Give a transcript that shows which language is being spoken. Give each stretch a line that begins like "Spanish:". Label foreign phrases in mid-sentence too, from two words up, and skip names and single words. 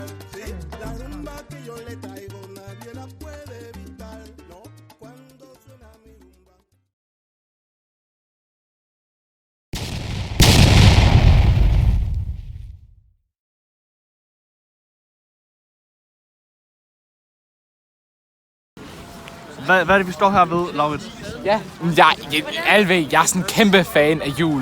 Spanish: Sí, la rumba que yo le traigo nadie la puede evitar. No, cuando suena mi rumba.
Danish: Hvad er det, vi står her ved, Laurits? Ja, alle ved, jeg er sådan en kæmpe fan af jul.